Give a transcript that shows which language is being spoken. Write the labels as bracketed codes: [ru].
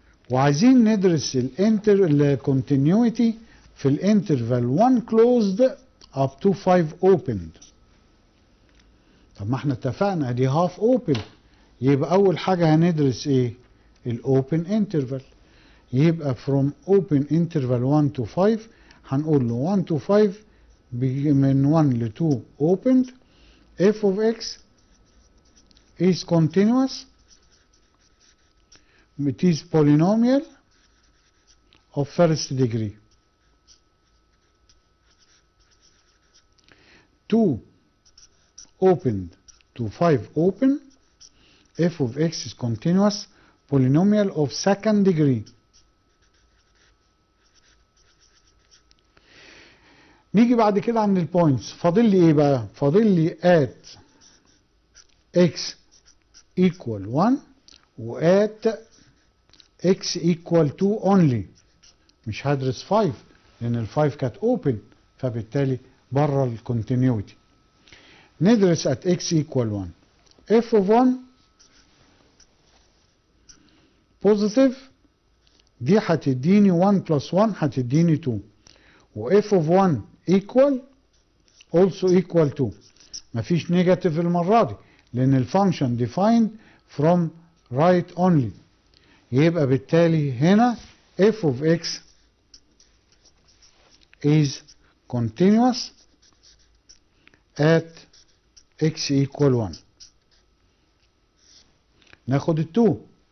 [ar] وعايزين ندرس الكونتينيوتي في الانترفال 1 closed up to 5 opened. طب ما احنا اتفقنا دي [en] half open، [ar] يبقى اول حاجة هندرس ايه؟ الاوبن انترفال. [en] يبقى from open interval 1 to 5 [ar] هنقول له [en] 1 to 5 من 1 ل 2 opened. f of x is continuous. It is polynomial of first degree. 2 opened to 5 open. f of x is continuous polynomial of second degree. [ar] نيجي بعد كده عند البوينتس. فاضل لي ايه بقى؟ فاضل لي [en] at x equal 1 و at x equal 2 only. [ar] مش هدرس 5 لان ال 5 كانت open، فبالتالي بره الكونتينيوتي. [en] ندرس at x equal 1. f of 1 positive، [ar] دي هتديني [en] 1 plus 1 [ar] هتديني [en] 2. و f of 1 equal also equal to. [ar] مفيش نيجاتيف المرة دي لأن الفانكشن [en] defined from right only. [ar] يبقى بالتالي هنا [en] f of x is continuous at x equal 1. [ar] ناخد ال 2.